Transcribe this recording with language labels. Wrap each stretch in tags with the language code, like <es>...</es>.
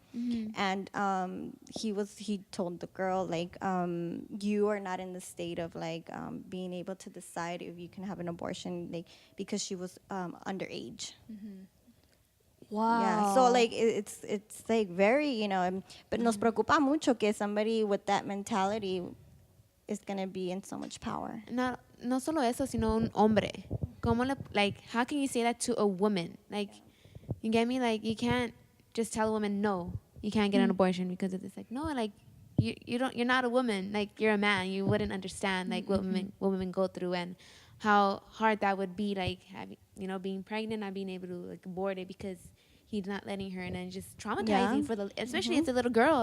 <en>And he told the girl, like, you are not in the state of, like, being able to decide if you can have an abortion, like, because she was underage. Wow. Yeah, so like it's like very, but</en> <es>nos preocupa mucho que</es> <en>somebody with that mentality is gonna be in so much power.</en> <es>No solo eso, sino un hombre.</es> <en>How can you say that to a woman? Like, you get me? Like, you can't just tell a woman, no, you can't get an abortion because of this. Like, no, like, you're not a woman. Like, you're a man. You wouldn't understand, like, what women go through and how hard that would be, like, having, being pregnant, not being able to, like, abort it because he's not letting her, and then just traumatizing for especially it's a little girl.</en>